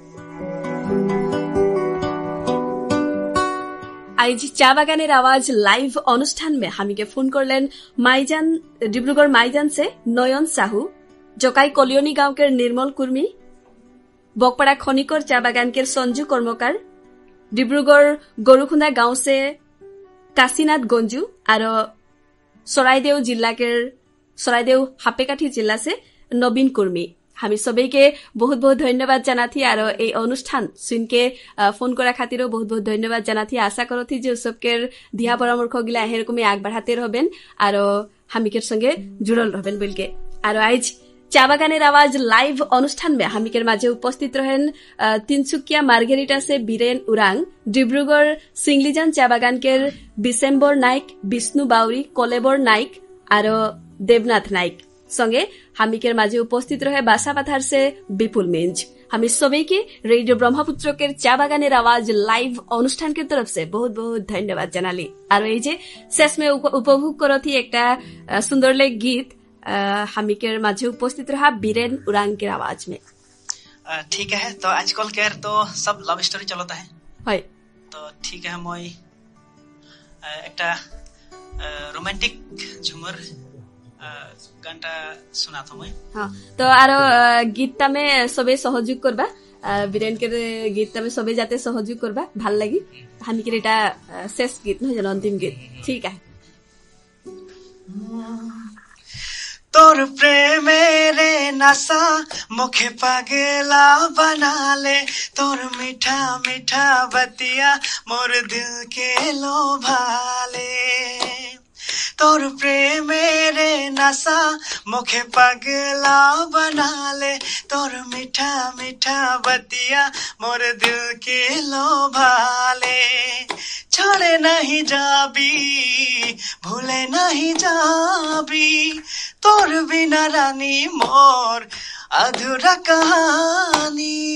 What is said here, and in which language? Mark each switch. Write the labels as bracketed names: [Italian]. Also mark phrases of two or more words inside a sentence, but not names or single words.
[Sadri] आज चा बागानेर आवाज लाइव अनुष्ठान में हामिके फोन करलेन माइजान डिब्रुगढ़ माइजान से नयन साहू जकाई कलियनी गांव के निर्मल कुर्मी बकपाड़ा खनिकर चा बागान के संजू कर्मकार डिब्रुगढ़ गरुखुंदा गांव से काशीनाथ गंजू और सरायदेव जिला के सरायदेव हापेकाठी जिला से नवीन कुर्मी हामी सबैके बहुत बहुत धन्यवाद जानाथी और ए अनुष्ठान सुनके फोन करा खातिरो बहुत बहुत धन्यवाद जानाथी आशा करथी जे सबके दिया परामर्श गिला एरकमই आग बढ़ाते रहबेन और हामिकेर संगे जुड़ल रहबेन बोलके और आज चा बागानेर आवाज लाइव अनुष्ठान में हामिकेर माझे उपस्थित रहेन तिनसुकिया मार्गेरिटा से बीरेन उरांग डिब्रुगढ़ सिंगलीजान चा बागान के बिसेम्बर नाइक विष्णु बाउरी कलेबर नाइक और देवनाथ नाइक संगे हामिकेर माझे उपस्थित रहे बासापाथार से विपुल मिंज हामी सबैके रेडियो ब्रह्मपुत्र के चा बागानेर आवाज लाइव अनुष्ठान के तरफ से बहुत बहुत धन्यवाद जानाली और ये जे शेष में उपभोग करथी एक सुंदर ले गीत हामिकेर माझे उपस्थित रहा बीरेन उरांग के आवाज में [Hindi] ठीक है तो आजकल के तो सब [English] love story [Hindi] चलता है तो ठीक है मैं एक रोमांटिक झुमर गानटा सुना था मैं [Sadri] हाँ तो आरो गीतटा में सबे सहयोग करबा बीरेन के गीतटा में सबे जाते सहयोग करबा [Assamese] ভাল লাগি [Sadri] हामिकेर एटा शेष गीत [Assamese] নহয় জানো [Sadri] अंतिम गीत ठीक है तोर प्रेमेरे नशा मुखे पगला बना ले तोर मीठा मीठा बतिया मोर दिल के लोभा ले तोर प्रेमेरे नशा मुखे पगला बना ले तोर मीठा मीठा बतिया मोर दिल के लोभा ले छोड़े नहीं जाबी भूले नहीं जाबी तोर बिना रानी मोर अधूरा कहानी